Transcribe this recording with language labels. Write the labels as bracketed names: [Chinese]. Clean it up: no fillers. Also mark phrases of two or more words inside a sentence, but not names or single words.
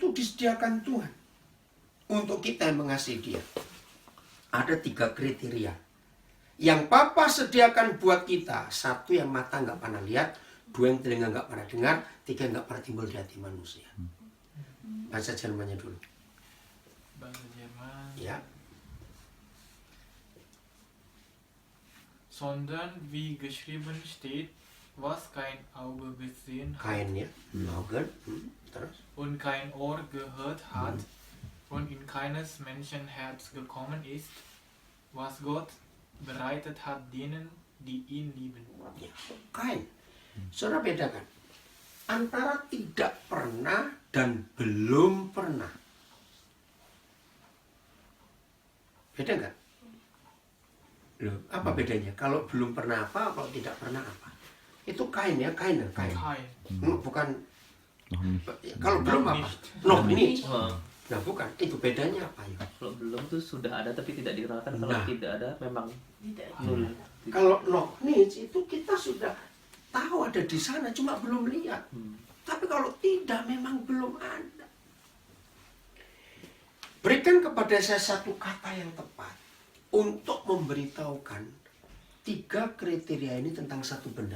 [Indonesian] Semua itu disediakan Tuhan untuk kita yang mengasihi dia, ada 3 kriteria yang Papa sediakan buat kita. 1 yang mata nggak pernah lihat, 2 yang telinga nggak pernah dengar, 3 yang nggak pernah timbul di hati manusia. Bahasa Jermannya dulu. Bahasa Jerman. Ya. [German] Sondern wie geschrieben steht, was kein Auge gesehen hat [Indonesian] Kainnya, Augen, terus. [German] und kein Ohr gehört hat und in keines Menschen Herz gekommen ist, was Gott bereitet hat denen, die ihn lieben. [Indonesian] Ya, Kain. Saudara bedakan antara tidak pernah dan belum pernah. Beda nggak? Loh, apa bedanya? Kalau belum pernah apa, kalau tidak pernah apa? Itu Kain ya, Kain. Kein. Bukan. Kalau belum apa? [German] Noch nicht. [Indonesian] Oh, Nah bukan, itu bedanya apa ya? kalau belum tuh sudah ada tapi tidak dikenalkan. Kalau Nah. tidak ada memang Tidak. nul. Kalau [German] noch nicht [Indonesian] itu kita sudah tahu ada di sana, cuma belum lihat. Tapi kalau tidak, memang belum ada. Berikan kepada saya satu kata yang tepat untuk memberitahukan 3 kriteria ini tentang satu benda.